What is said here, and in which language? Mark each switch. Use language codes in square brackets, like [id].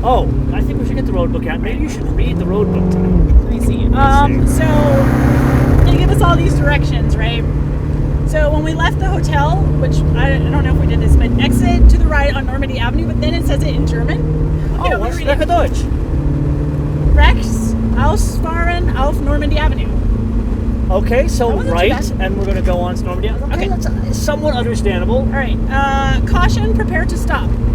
[en] Oh, I think we should get the road book out. Maybe you should read the road book today. Let me see. So they give us all these directions, right? So when we left the hotel, which I don't know if we did this, but exit to the right on Normandy Avenue, but then it says it in German. Oh, what's [de] Spreche Deutsch? Rechts ausfahren auf Normandy Avenue. [en] Okay, so right, too bad. and we're going to go on to Normandy Avenue. Okay, that's somewhat understandable. All right. Caution, prepare to stop.